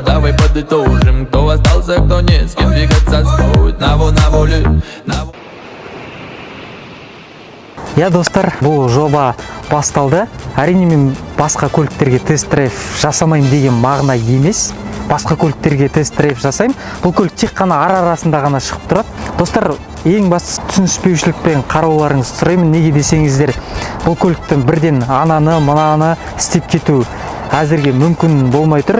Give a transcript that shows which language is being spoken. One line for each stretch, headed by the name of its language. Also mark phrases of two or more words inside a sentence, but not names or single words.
Russian: Давай подытожим, кто остался, кто нет, с кем двигаться стоит. На волю, Я,
Kazakh: достар, бұл жоба басталды. Әрине мен басқа көліктерге тест-драйв жасамайым деген мағына емес. Басқа көліктерге тест-драйв жасаймын. Бұл көлік тек қана ара-арасында ғана шығып тұрады. Достар, ең басты түсініспеушілікпен қарауларыңызды сұраймын. Неге десеңіздер, бұл көліктің бірден ананы, мынаны істеп кету әзірге мүмкін болмай тұр.